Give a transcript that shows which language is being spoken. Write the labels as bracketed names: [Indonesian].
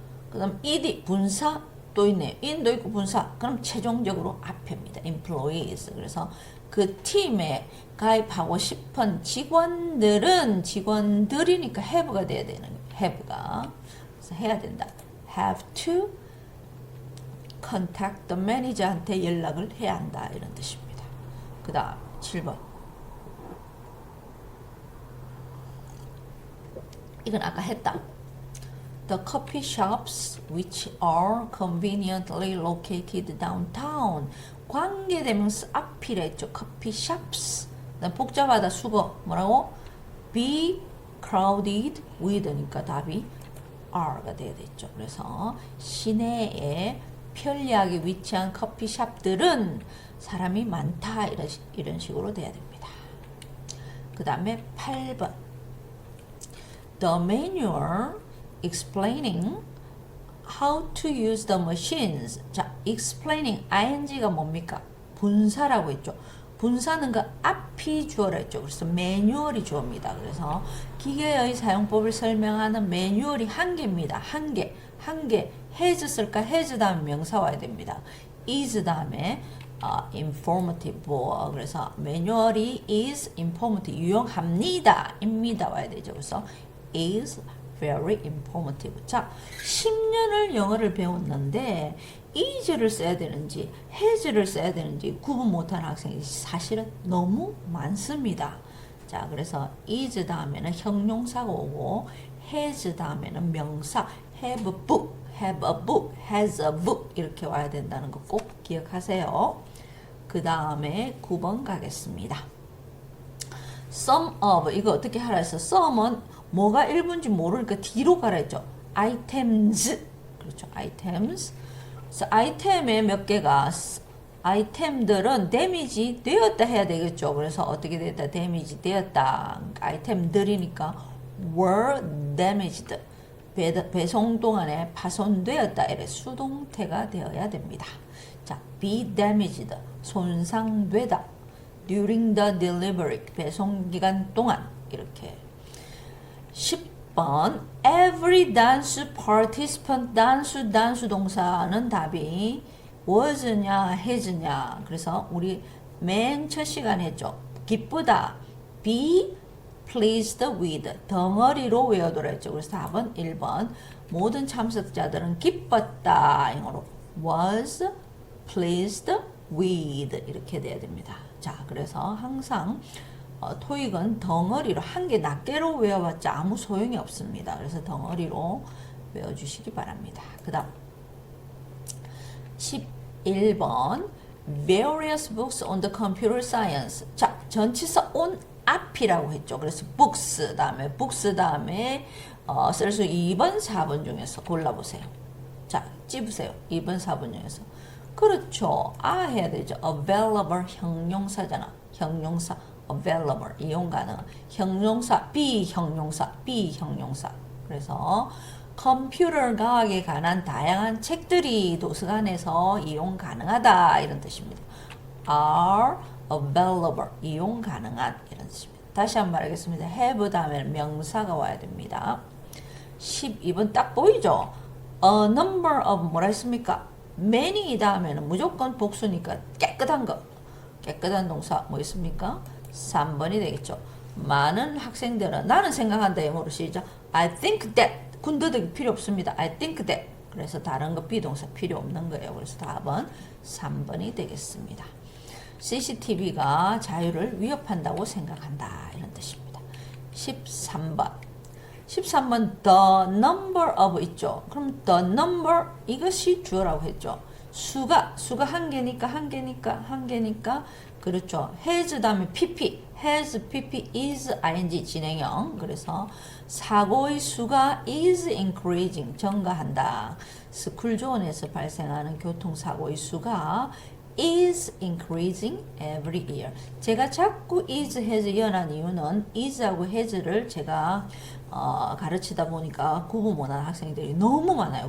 [Korean] 그 다음 ed 분사 또 있네요. in도 있고 분사. 그럼 최종적으로 앞에입니다. [English] employees. [Korean] 그래서 그 팀에 가입하고 싶은 직원들이니까 have가 돼야 되는 거예요. have가. 그래서 해야 된다. [English] have to contact the manager한테 [Korean] 연락을 해야 한다. 이런 뜻입니다. 그 다음 7번. 이건 아까 했다. [English] The coffee shops which are conveniently located downtown. [Korean] 관계대명사 앞이라 했죠. coffee shops. 복잡하다 수거. 뭐라고? [English] be crowded with [Korean] 니까 답이 R가 돼야 됐죠. 그래서 시내에 편리하게 위치한 커피숍들은 사람이 많다 이런 식으로 돼야 됩니다. 그 다음에 8번. [English] The manual explaining how to use the machines. [Korean] 자, explaining ing가 뭡니까? 분사라고 했죠. 분사는 그 앞이 주어라 했죠. 그래서 매뉴얼이 주어입니다. 그래서 기계의 사용법을 설명하는 매뉴얼이 한 개입니다. 한 개. has 쓸까? has 다음에 명사 와야 됩니다. [English] is 다음에 informative. [Korean] 그래서 매뉴얼이 [English] is informative. [Korean] 유용합니다. 입니다. 와야 되죠. 그래서 [English] is very informative. [Korean] 자, 10년을 영어를 배웠는데 is를 써야 되는지 has를 써야 되는지 구분 못하는 학생이 사실은 너무 많습니다. 자, 그래서 is 다음에는 형용사가 오고 has 다음에는 명사 [English] have a book, have a book, has a book [Korean] 이렇게 와야 된다는 거 꼭 기억하세요. 그 다음에 9번 가겠습니다. Some of 이거 어떻게 하라 해서 some은 뭐가 일부인지 모르니까 뒤로 가라 했죠. [English] items 그렇죠. items. [Korean] 그래서 아이템의 몇 개가 아이템들은 데미지 되었다 해야 되겠죠. 그래서 어떻게 됐다? 데미지 되었다. 아이템들이니까 [English] were damaged. [Korean] 배송 동안에 파손되었다. 이래 수동태가 되어야 됩니다. 자, [English] be damaged. [Korean] 손상되다. [English] during the delivery. [Korean] 배송 기간 동안. 이렇게. 10번 every dance participant 단수 동사는 답이 was냐 has냐. 그래서 우리 맨 첫 시간에 했죠. 기쁘다 [English] be pleased with [Korean] 덩어리로 외워둬라 했죠. 그래서 답은 1번 모든 참석자들은 기뻤다. 영어로 [English] was pleased with [Korean] 이렇게 돼야 됩니다. 자, 그래서 항상 토익은 덩어리로 한 개 낱개로 외워봤자 아무 소용이 없습니다. 그래서 덩어리로 외워주시기 바랍니다. 그 다음 11번 [English] Various books on the computer science. [Korean] 자, 전치사 on 앞이라고 했죠. 그래서 books 다음에 쓸 수 2번, 4번 중에서 골라보세요. 자, 찝으세요. 2번, 4번 중에서. 그렇죠. 해야 되죠. available 형용사잖아. 형용사. available 이용 가능. 형용사 비형용사. 그래서 컴퓨터 과학에 관한 다양한 책들이 도서관에서 이용 가능하다 이런 뜻입니다. [English] are available [Korean] 이용 가능한 이런 뜻입니다. 다시 한번 말하겠습니다. have 다음에 명사가 와야 됩니다. 12번 딱 보이죠? A number of 뭐라 했습니까? many 다음에는 무조건 복수니까 깨끗한 거. 깨끗한 동사 뭐 있습니까? 3번이 되겠죠. 많은 학생들은 나는 생각한다 영어로 시작. [English] I think that [Korean] 군더더기 필요 없습니다. [English] I think that. [Korean] 그래서 다른 거 비동사 필요 없는 거예요. 그래서 답은 3번이 되겠습니다. CCTV가 자유를 위협한다고 생각한다. 이런 뜻입니다. 13번. 13번 the number of 있죠. 그럼 the number 이것이 주어라고 했죠. 수가 한 개니까 그렇죠. has 다음에 pp has, pp, is, ing 진행형. 그래서 사고의 수가 [English] is increasing [Korean] 증가한다. 스쿨존에서 발생하는 교통사고의 수가 [English] is increasing every year. [Korean] 제가 자꾸 is, has 연한 이유는 is하고 has를 제가 가르치다 보니까 구분 못하는 학생들이 너무 많아요.